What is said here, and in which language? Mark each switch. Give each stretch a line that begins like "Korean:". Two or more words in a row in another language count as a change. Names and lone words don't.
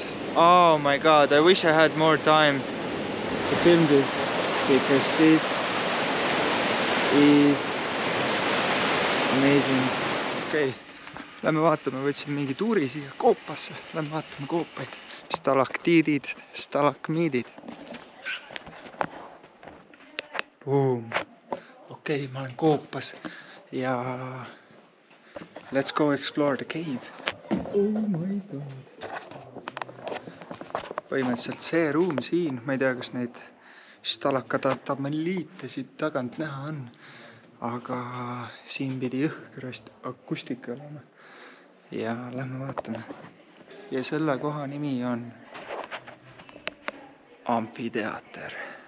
English: Oh my god, I wish I had more time to film this, because this is amazing.
Estonian: Okei, lähme vaatame, võtsin mingi tuuri siia koopasse. Lähme vaatame koopaid. Stalaktiidid, stalakmiidid. Boom. Okei, ma olen koopas ja
English: let's go explore the cave. Oh my god.
Estonian: Põhimõtteliselt see ruum siin, ma ei tea, kas neid stalakatameliite siit tagant näha on, aga siin pidi jõhkrast akustika olema. Ja lähme vaatame. Ja selle koha nimi on amfiteater.